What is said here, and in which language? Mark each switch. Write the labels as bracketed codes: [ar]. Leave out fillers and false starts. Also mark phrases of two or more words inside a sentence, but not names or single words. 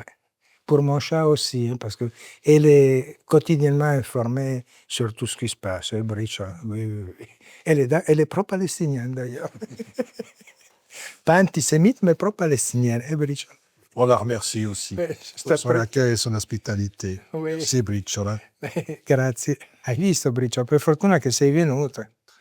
[fr] Pour mon chat aussi, hein, parce qu'elle est quotidiennement informée sur tout ce qui se passe. Briciola, oui, oui, oui. Elle est pro-palestinienne d'ailleurs. Pas antisémite, mais pro-palestinienne. Briciola. On la remercie aussi pour son accueil e son ospitalité. Oui. Merci, Briciola. [it] Grazie. Hai visto, Briciola? Per fortuna che sei venuto.